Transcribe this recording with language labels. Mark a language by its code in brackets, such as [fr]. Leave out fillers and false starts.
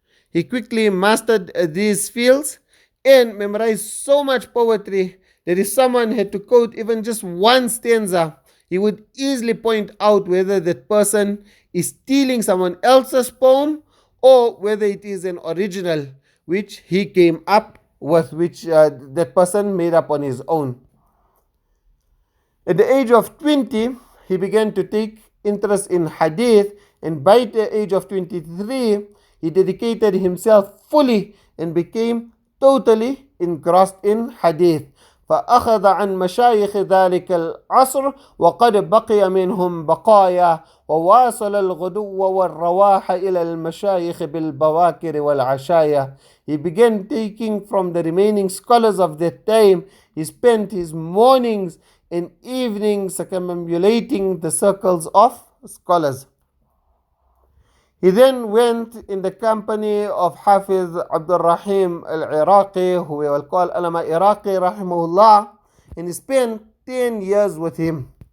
[en] He quickly mastered these fields and memorized so much poetry that if someone had to quote even just one stanza, he would easily point out whether that person is stealing someone else's poem or whether it is an original which he came up with, which that person made up on his own. At the age of 20, he began to take interest in Ḥadīth And by the age of 23, he dedicated himself fully and became totally engrossed in Ḥadīth. [ar] فأخذ عن مشايخ ذلك العصر وقد بقي منهم بقايا وواصل الغدو والرواح إلى المشايخ بالبواكر والعشايا. [en] He began taking from the remaining scholars of that time. He spent his mornings and evenings circumambulating the circles of scholars. He then went in the company of Hafiz Abdul Rahim al-Iraqi, who we will call Alama Iraqi rahimahullah, and he spent 10 years with him.